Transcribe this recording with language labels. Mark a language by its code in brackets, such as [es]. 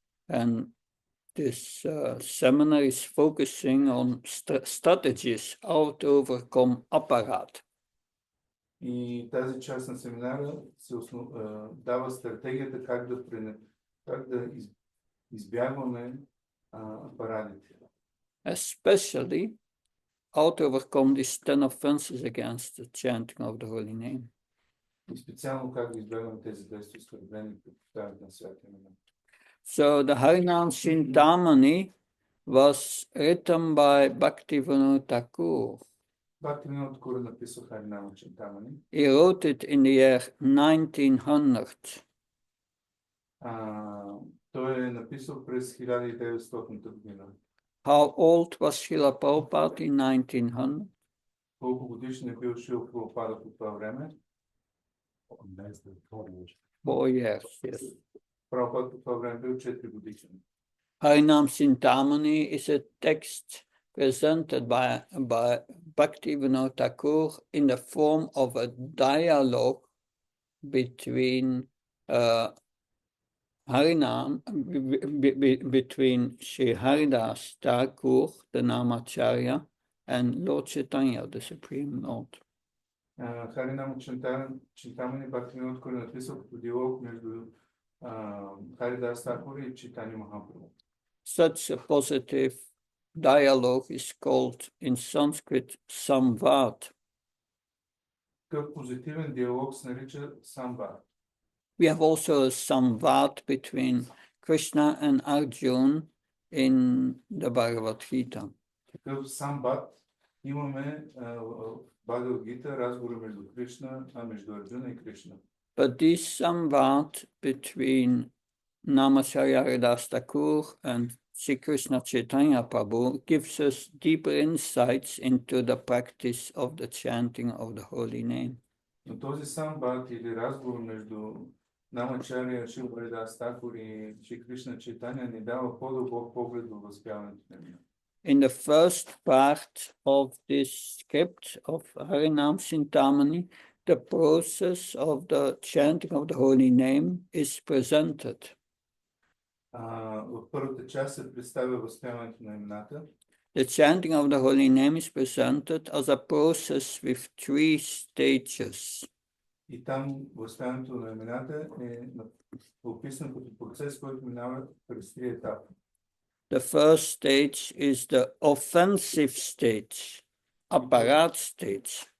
[en] And this seminar is focusing on strategies how to overcome apparat. [bg] И тази част на семинара се дава стратегията как да избягваме апаратите. [en] Especially how to overcome these 10 offenses against the chanting of the holy name. [bg] И специално как да избягваме тези 10 оскърбления при повтарянето на святите имена. [en] So the Harinam Chintamani was written by Bhaktivinoda Thakur. [bg] Бхактивинода Тхакур написал Харинама Чинтамани. [en] He wrote it in the year 1900. [bg] Той е написал през 1900 година. [en] How old was Srila Prabhupada in 1900? [bg] Колко годишен е бил Шрила Прабхупада по това време? [en] 4 years, yes. [bg] Прабхупада по това време бил 4 годишен. [en] Harinam Chintamani is a text presented by Bhaktivinoda Thakur in the form of a dialogue between Harinam, between Sri Haridas Thakur, the Namacharya, and Lord Chaitanya, the Supreme Lord. [bg] Харинама Чинтамани Бхактивинода Тхакур написал като диалог между Харидас Тхакур и Чайтанья Махапрабху. [en] Such a positive dialogue is called in Sanskrit samvad. [bg] Такъв позитивен диалог се нарича самвад. [en] We have also a samvad between Krishna and Arjuna in the Bhagavad Gita. [bg] Такъв самвад имаме в Бхагавад Гита, разговора между Кришна, между Арджуна и Кришна. [en] But this samvad between Namacharya Haridas Thakur and Sri Krishna Chaitanya Prabhu gives us deeper insights into the practice of the chanting of the holy name. [bg] Но този самвад или разговор между Намачаря Шри Харидас Такур и Шри Кришна Чайтаня ни дава по-дълбок поглед във възпяването на мира. [en] In the first part of this script of Harinam Chintamani, the process of the chanting of the holy name is presented. [bg] В първата част се представя възпяването на имената. [en] The chanting of the holy name is presented as a process with 3 stages. [bg] И там възпяването на имената е описано като процес, който минава през 3 етапа. [en] The first stage is the offensive stage, apparat stage.